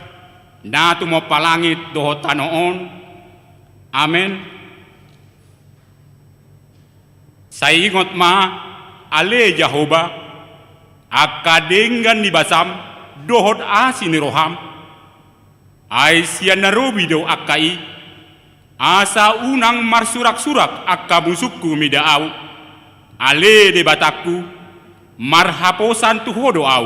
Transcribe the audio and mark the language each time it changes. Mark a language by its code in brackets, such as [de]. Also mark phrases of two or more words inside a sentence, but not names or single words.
[bbc] na tumo palangit dohot tanoon. Amen. Saya ingat ma, ale Jehovah, akadengan ni basam, dohot asin roham, ay siya narobi do akai, asa unang marsurak-surak akka musukku midaau. Ale debataku marhaposan tuhodo au.